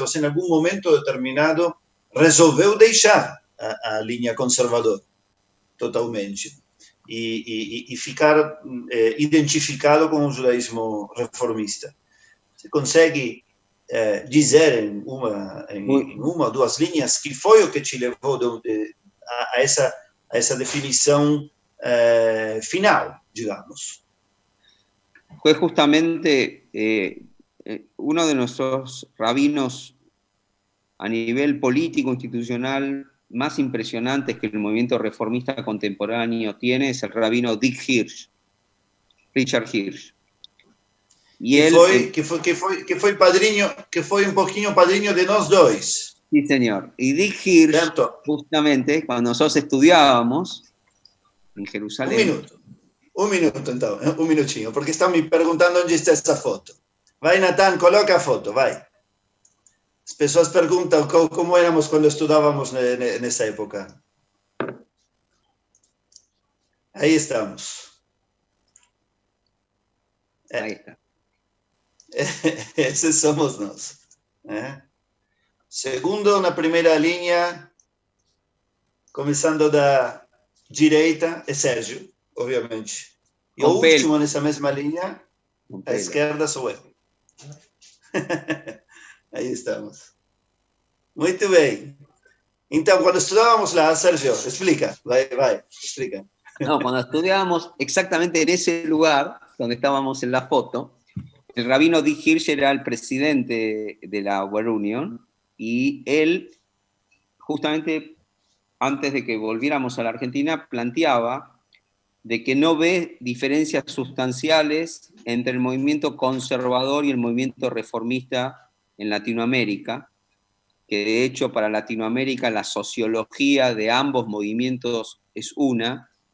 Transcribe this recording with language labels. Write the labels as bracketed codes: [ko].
[pt] Você, em algum momento determinado, resolveu deixar a linha conservadora totalmente e ficar identificado com o judaísmo reformista. Você consegue dizer em uma ou duas linhas que foi o que te levou a essa definição final, digamos? [es] Fue justamente uno de nuestros rabinos a nivel político, institucional, más impresionantes que el movimiento reformista contemporáneo tiene, es el rabino Dick Hirsch, Richard Hirsch. Y que fue un poquito padrino de [pt] nos dois. [es] Sí, señor. Y Dick Hirsch, ¿cierto? Justamente, cuando nosotros estudiábamos en Jerusalén... Un minuto, entonces, [pt] un minutinho, [es] porque están [pt] me perguntando [es] dónde está esa foto. [pt] Vai, Nathan, coloca a foto, vai. As pessoas perguntam como éramos quando estudávamos nessa época. [es] Ahí estamos. Ahí está. [pt] Esses somos nós. Segundo, na primeira linha, começando da direita, é Sérgio, obviamente. E o último nessa mesma linha, à esquerda, sou eu. Aí estamos. Muito bem. Então, quando estudávamos lá, Sérgio, explica, vai, explica. [es] No, cuando estudiábamos exactamente en ese lugar donde estábamos en la foto, el rabino Dick Hirsch era el presidente de la World Union, y él, justamente antes de que volviéramos a la Argentina, planteaba de que no ve diferencias sustanciales entre el movimiento conservador y el movimiento reformista en Latinoamérica, que de hecho para Latinoamérica la sociología de ambos movimientos es una,